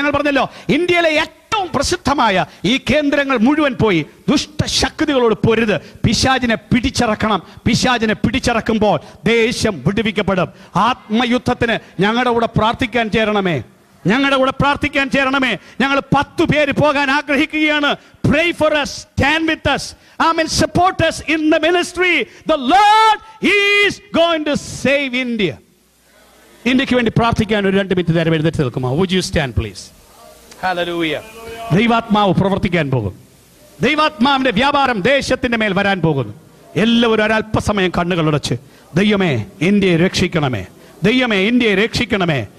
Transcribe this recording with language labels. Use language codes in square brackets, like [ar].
[ml] ഞങ്ങൾ പറഞ്ഞല്ലോ, ഇന്ത്യയിലെ ഏറ്റവും പ്രസിദ്ധമായ ഈ കേന്ദ്രങ്ങൾ മുഴുവൻ പോയി ദുഷ്ടശക്തികളോട് പൊരുത്. പിശാചിനെ പിടിച്ചിറക്കണം. പിശാചിനെ പിടിച്ചിറക്കുമ്പോൾ ദേശം വിടുവിക്കപ്പെടും. ആത്മയുദ്ധത്തിന് ഞങ്ങളുടെ കൂടെ പ്രാർത്ഥിക്കാൻ ചേരണമേ. ഞങ്ങളുടെ കൂടെ പ്രാർത്ഥിക്കാൻ ചേരണമേ. ഞങ്ങൾ 10 പേര് പോകാൻ ആഗ്രഹിക്കുകയാണ്. [en] Pray for us, stand with us, amen, support us in the ministry. The Lord is going to save India. [ml] ഇന്ത്യക്ക് വേണ്ടി പ്രാർത്ഥിക്കാൻ ഒരു 2 മിനിറ്റ് നേരം എഴുന്നേറ്റ് നിൽക്കുമോ? [en] Would you stand please? Hallelujah. [ml] ദൈവാത്മാവ് പ്രവർത്തിക്കാൻ പോകും. ദൈവാത്മാവിന്റെ വ്യാപാരം ദേശത്തിന്റെ മേൽ വരാൻ പോകുന്നു. എല്ലാവരും ഒരല്പസമയം കണ്ണുകളടച്ച്, ദൈവമേ ഇന്ത്യയെ രക്ഷിക്കണമേ, ദൈവമേ ഇന്ത്യയെ രക്ഷിക്കണമേ.